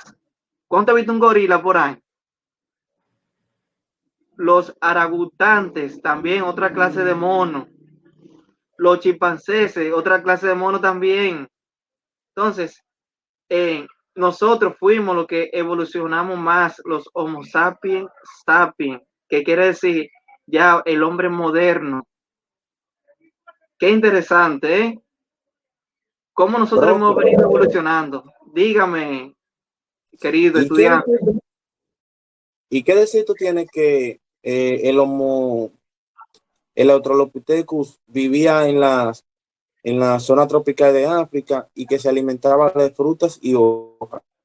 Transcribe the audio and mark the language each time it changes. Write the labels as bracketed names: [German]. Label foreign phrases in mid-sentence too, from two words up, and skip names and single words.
[Spanish] ¿Cuánto ha visto un gorila por ahí? Los aragutantes, también otra clase de mono. Los chimpancés, otra clase de mono también. Entonces, nosotros fuimos los que evolucionamos más, los Homo sapiens sapiens, que quiere decir ya el hombre moderno. Qué interesante, ¿eh? Cómo nosotros hemos venido evolucionando. Dígame, querido estudiante. ¿Y qué decir tú tienes que el Australopithecus vivía en la zona tropical de África y que se alimentaba de frutas y hojas?